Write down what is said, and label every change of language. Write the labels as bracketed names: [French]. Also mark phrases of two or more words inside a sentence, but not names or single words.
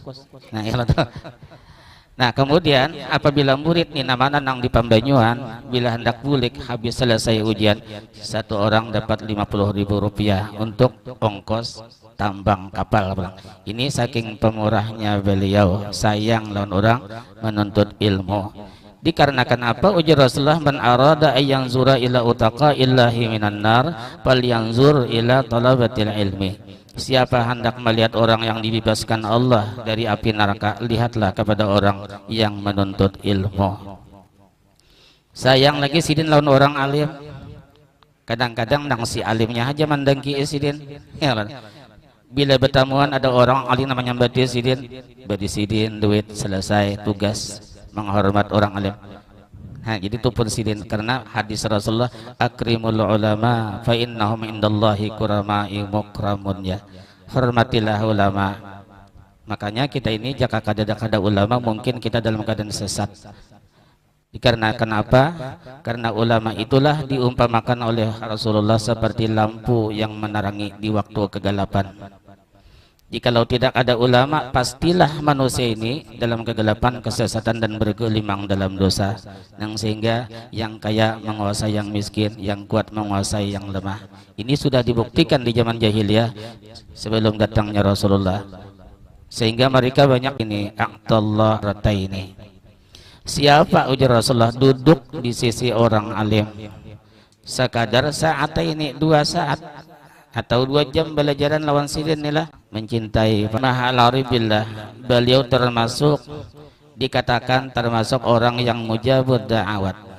[Banjar] Nah, ya nah, kemudian apabila murid nih namanya nang di Pambanyuan, bila hendak bulik habis selesai ujian, satu orang dapat 50.000 rupiah untuk ongkos tambang kapal. Ini saking pemurahnya beliau, sayang lawan orang menuntut ilmu. [Indonesian] Dikarenakan apa? Ujar Rasulullah, [Arabic] من أراد أن ينظر إلى عتقاء الله من النار فلينظر إلى طلبة العلم. [Indonesian] Siapa hendak melihat orang yang dibebaskan Allah dari api neraka, lihatlah kepada orang yang menuntut ilmu. [Banjar] Sayang lagi sidin lawan orang alim. Kadang-kadang nang si alimnya aja mandangki sidin. Ya, bila bertamuan ada orang alim namanya badi sidin duit selesai tugas menghormat orang alim. Nah, jadi itu pun sidin karena hadis Rasulullah, [Arabic] أكرموا العلماء فإنهم عند الله كرماء مكرمون, [Banjar] ya. [Indonesian] Hormatilah ulama. Makanya kita ini jika kada ulama mungkin kita dalam keadaan sesat. Dikarenakan apa? Karena ulama itulah diumpamakan oleh Rasulullah seperti lampu yang menerangi di waktu kegelapan. Jikalau tidak ada ulama, pastilah manusia ini dalam kegelapan, kesesatan dan bergelimang dalam dosa. Sehingga yang kaya menguasai yang miskin, yang kuat menguasai yang lemah. Ini sudah dibuktikan di zaman jahiliyah sebelum datangnya Rasulullah. Sehingga mereka banyak ini aqtallah rataini. [Banjar] Siapa, ujar Rasulullah, duduk di sisi orang alim sekadar saat ini 2 saat atau 2 jam belajaran lawan sidin inilah mencintai Al-Arif billah. [Indonesian] Beliau termasuk dikatakan termasuk orang yang [Arabic] مجاب الدعوات.